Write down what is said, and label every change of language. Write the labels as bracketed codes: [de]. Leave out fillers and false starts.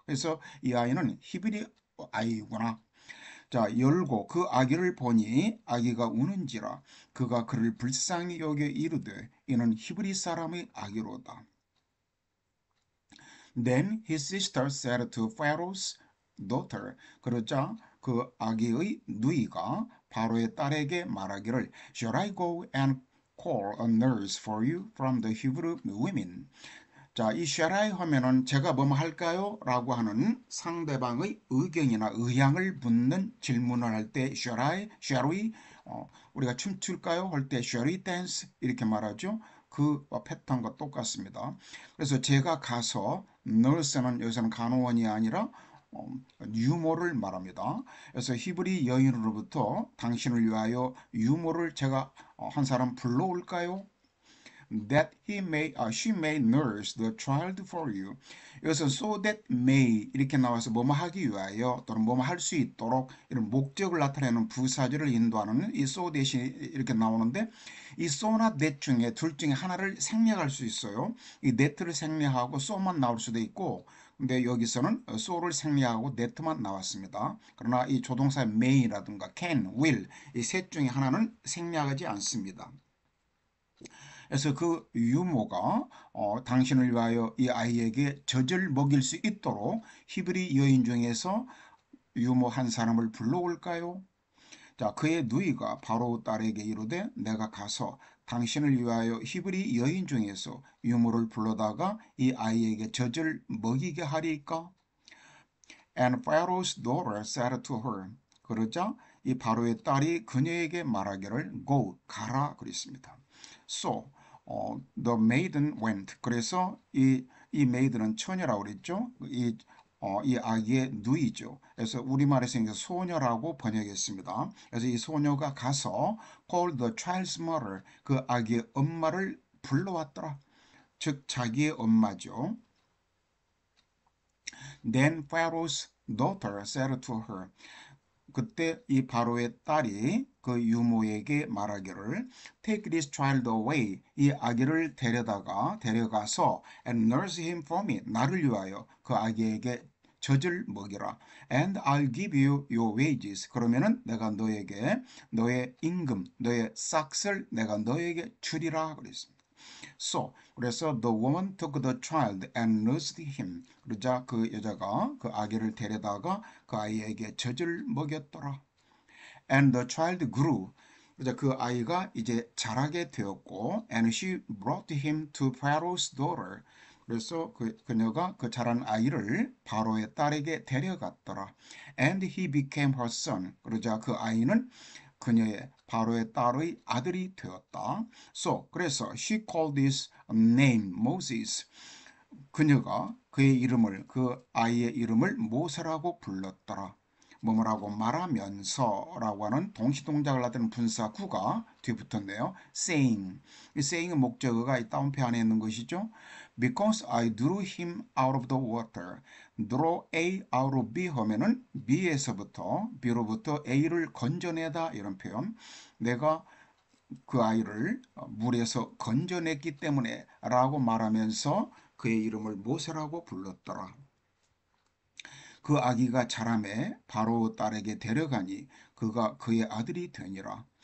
[ko] 그래서 이 아이는 히브리 아이구나. 자, 열고 그 아기를 보니 아기가 우는지라 그가 그를 불쌍히 여겨 이르되 이는 히브리 사람의 아기로다. [en] Then his sister said to Pharaoh's daughter. [ko] 그러자 그 아기의 누이가 바로의 딸에게 말하기를 [en] Shall I go and call a nurse for you from the Hebrew women? [ko] 자, 이 쉐라이 하면은 제가 뭐 할까요? 라고 하는 상대방의 의견이나 의향을 묻는 질문을 할 때 쉐라이, 쉐리, 우리가 춤출까요? 할 때 쉐리 댄스 이렇게 말하죠. 그 패턴과 똑같습니다. 그래서 제가 가서 nurse는 여기서는 간호원이 아니라 유모를 말합니다. 그래서 히브리 여인으로부터 당신을 위하여 유모를 제가 한 사람 불러올까요? [en] That she may nurse the child for you. [ko] 이것은 so that may 이렇게 나와서 뭐뭐 하기 위하여 또는 뭐뭐 할 수 있도록 이런 목적을 나타내는 부사절을 인도하는 이 so that이 이렇게 나오는데 이 so나 that 중에 둘 중에 하나를 생략할 수 있어요. 이 that를 생략하고 so만 나올 수도 있고 근데 여기서는 so를 생략하고 net만 나왔습니다. 그러나 이 조동사의 may라든가 can, will 이 셋 중에 하나는 생략하지 않습니다. 그래서 그 유모가 당신을 위하여 이 아이에게 젖을 먹일 수 있도록 히브리 여인 중에서 유모 한 사람을 불러올까요? 자, 그의 누이가 바로 딸에게 이르되 내가 가서 당신을 위하여 히브리 여인 중에서 유모를 불러다가 이 아이에게 젖을 먹이게 하리까? [en] And Pharaoh's daughter said to her. [ko] 그러자 이 바로의 딸이 그녀에게 말하기를 go 가라 그랬습니다. [en] So the maiden went. [ko] 그래서 이 maid는 처녀라고 그랬죠. 이 아기의 누이죠. 그래서 우리말에서 이제 소녀라고 번역했습니다. 그래서 이 소녀가 가서 [en] called the child's mother [ko] 그 아기의 엄마를 불러왔더라. 즉 자기의 엄마죠. [en] Then Pharaoh's daughter said to her. [ko] 그때 이 바로의 딸이 그 유모에게 말하기를 [en] Take this child away. [ko] 이 아기를 데려가서 [en] and nurse him for me. [ko] 나를 위하여 그 아기에게 젖을 먹이라. [en] And I'll give you your wages. [ko] 그러면은 내가 너에게 너의 임금, 너의 싹을 내가 너에게 주리라 그랬습니다. [en] So, [ko] 그래서 [en] the woman took the child and nursed him. [ko] 그러자 그 여자가 그 아기를 데려다가 그 아이에게 젖을 먹였더라. [en] And the child grew. [ko] 그러자 그 아이가 이제 자라게 되었고, [en] and she brought him to Pharaoh's daughter. [ko] 그래서 그녀가 그 자란 아이를 바로의 딸에게 데려갔더라. [en] And he became her son. [ko] 그러자 그 아이는 그녀의 바로의 딸의 아들이 되었다. [en] So, [ko] 그래서 [en] she called his name Moses. [ko] 그녀가 그의 이름을 그 아이의 이름을 모세라고 불렀더라. 뭐뭐라고 말하면서라고 하는 동시동작을 나타내는 분사구가 뒤에 붙었네요. [en] saying. [ko] 이 saying의 목적어가 이 다운표 안에 있는 것이죠. [en] Because I drew him out of the water. draw A out of B [ko] 하면은 B에서부터 B로부터 A를 건져내다 이런 표현. 내가 그 아이를 물에서 건져냈기 때문에 라고 말하면서 그의 이름을 모세라고 불렀더라. 그 아기가 자라매 바로 딸에게 데려가니 그가 그의 아들이 되니라.